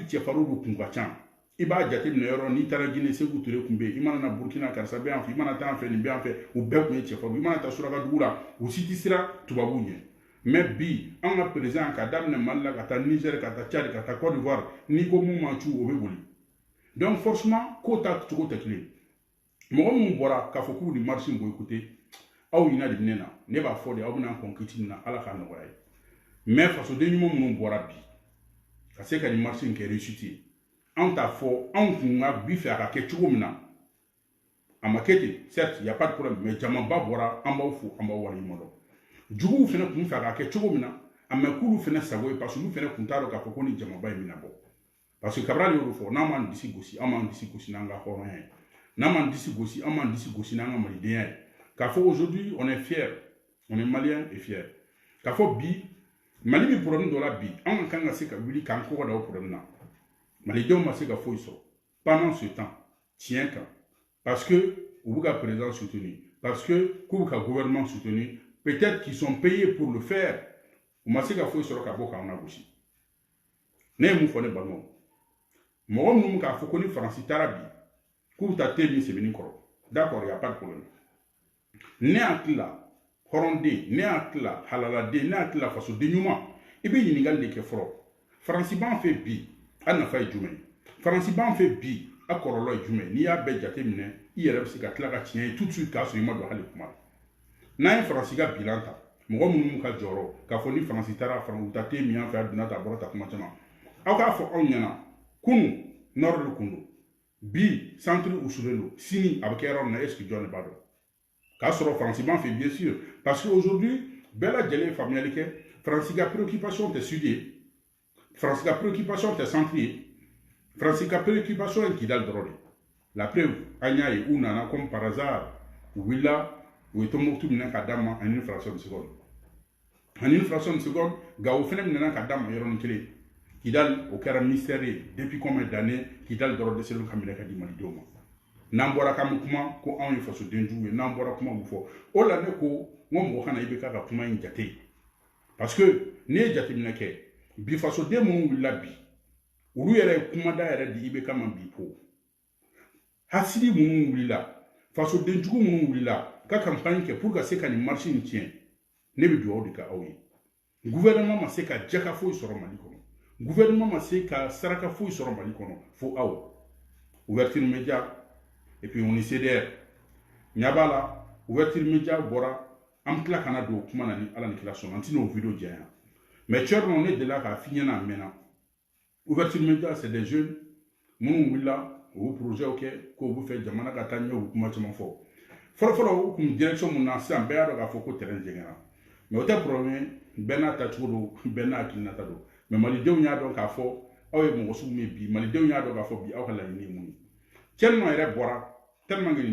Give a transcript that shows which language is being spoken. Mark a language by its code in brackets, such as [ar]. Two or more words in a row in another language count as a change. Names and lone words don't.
[bm] cɛfarinw de kun ka ca i b'a jateminɛ yɔrɔ n'i taara Guinée Sékou Touré kun bɛ yen i mana na Burkina karisa bɛ yan fɛ i mana taa an fɛ nin bɛ yan fɛ u bɛɛ kun ye cɛfarinw i mana taa Surakadugu la u si tɛ siran tubabuw ɲɛ mais bi an ka président ka daminɛ Mali la ka taa Niger ka taa Tchad ka taa Côte d'Ivoire n'i ko mun man cu o bɛ boli [fr] donc forcément [bm] ko ta cogo tɛ kelen mɔgɔ minnu bɔra k'a fɔ k'u ni marche in boycotté aw ɲina de bɛ ne na ne b'a fɔ de aw bɛna kɔn kiti nin na Ala k'a nɔgɔya ye mais fasoden ɲuman minnu bɔra bi ka se ka nin marche in kɛ réussite an t'a fɔ anw kun ka bi fɛ a ka kɛ cogo min na a ma kɛ ten [fr] certes y a pas de problème mais [bm] jamaba bɔra an b'aw fo an b'aw waleɲuman dɔn juguw fana kun fɛ a ka kɛ cogo min na a mɛ k'olu fana sago ye [fr] parce que [bm] olu fana kun t'a dɔn k'a fɔ ko ni jamaba in bɛna bɔ [fr] parce que [bm] Cabral y'o fɔ n'an m'an disi gosi an m'an disi gosi n'an ka hɔrɔnya ye n'an m'an disi gosi an m'an disi gosi n'an ka malidenya ye k'a fɔ [fr] aujourd'hui on est fier on est malien et fier [bm] k'a fɔ bi Mali bi problème dɔ la bi an ka kan ka se ka wuli k'an kɔkɔ da o problème na malidenw ma se ka foyi sɔrɔ [fr] pendant ce temps [bm] tiɲɛ kan [fr] parce que [bm] u bɛ ka président soutenir [fr] parce que [bm] k'u bɛ ka gouvernement soutenir [fr] peut-être qu'ils sont payés pour le faire [bm] u ma se ka foyi sɔrɔ ka bɔ k'an lagosi ne ye mun fɔ ne balimaw mɔgɔ minnu k'a fɔ ko ni faransi taara bi k'u ta te min sɛbɛnni kɔrɔ [fr] d'accord y a pas de problème [bm] ne hakili la hɔrɔnden ne hakili la halaladen ne hakili la fasoden ɲuman i bɛ ɲininkali de kɛ fɔlɔ faransi b'an fɛ bi a nafa ye jumɛn ye faransi b'an fɛ bi a kɔlɔlɔ ye jumɛn n'i y'a bɛɛ jate minɛ i yɛrɛ bɛ se ka tila ka tiɲɛ ye [fr] tout de suite [bm] k'a sɔrɔ i ma don hali kuma la n'an ye faransi ka bilan ta mɔgɔ minnu ka jɔyɔrɔ k'a fɔ ni faransi taara u ta te min an fɛ a donna ta a bɔra ta kuma caman aw k'a fɔ anw ɲɛna kunu nord de kun don bi centre usulen don sini a bɛ kɛ yɔrɔ min na [fr] est ce que [bm] jɔn de b'a dɔn k'a sɔrɔ faransi b'an fɛ [fr] bien sûr parce que aujourd'hui [bm] bɛɛ lajɛlen ye faamuyali kɛ faransi ka préoccupation tɛ sud ye faransi ka préoccupation tɛ centre ye faransi ka préoccupation ye Kidal dɔrɔn de [fr] la preuve [bm] an y'a ye u nana [fr] comme par hasard [bm] u wulila u ye Tombouctou minɛ ka d'a ma [fr] en une fraction de seconde en une fraction de seconde [bm] Gao fana minɛna ka d'a ma yɔrɔnin kelen Kidal o kɛra mystère ye [fr] depuis combien d'années [bm] Kidal dɔrɔn dɛsɛlen ka minɛ ka di malidenw ma n'an bɔra k'an bɛ kuma ko anw ye fasoden jugu ye n'an bɔra kuma bɛ fɔ o la ne ko n ko mɔgɔ kana i bɛ k'a ka kuma in jate [fr] parce que [bm] n'i ye jateminɛ kɛ bi fasoden minnu wulila bi olu yɛrɛ ye kumada yɛrɛ di i bɛ kama bi po hasidi minnu wulila fasoden jugu minnu wulila ka campagne kɛ pour ka se ka nin marche in tiɲɛ ne bɛ dugawu de kɛ aw ye gouvernement ma se ka jaka foyi sɔrɔ Mali kɔnɔ gouvernement ma se ka saraka foyi sɔrɔ Mali kɔnɔ fo aw [fr] ouverture média et puis on est CDR [bm] ɲa b'a la [fr] ouverture média [bm] bɔra an tila kana don kuma na ni ala ni kira sɔnna an tɛna o video janya mais cɛrno ne delila k'a f'i ɲɛna a mɛnna [fr] ouverture média c'est des jeunes [bm] minnu wulila o projet kɛ k'o bɛ fɛ jamana ka taa ɲɛ u kuma caman fɔ fɔlɔfɔlɔ u kun direction mun na sisan bɛɛ y'a dɔn k'a fɔ ko terrain jɛngɛra mais o tɛ problème bɛɛ n'a tacogo don bɛɛ n'a hakilinata don mais malidenw y'a dɔn k'a fɔ aw ye mɔgɔ sugu min bi malidenw y'a dɔn k'a fɔ bi aw ka laɲini ye mun ye cɛrno yɛrɛ bɔra [fr] tellement que [bm] nin